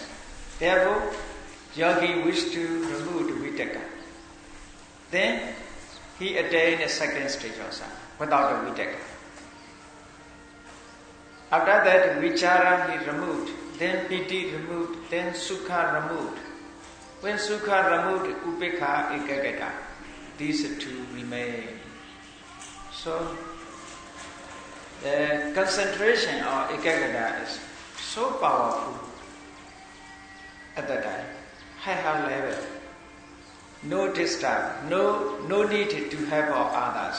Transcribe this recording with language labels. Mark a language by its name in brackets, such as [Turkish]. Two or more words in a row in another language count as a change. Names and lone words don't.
[English] Therefore, yogi wish to remove the vitaka. Then he attained a second stage also, without a vitaka. After that, vichara he removed, then piti removed, then sukha removed. When sukha removed, [Pali] upekha ekagata. [English] these two remain. So the concentration of ekaggata is so powerful at that time, higher level. No disturb, no need to help others.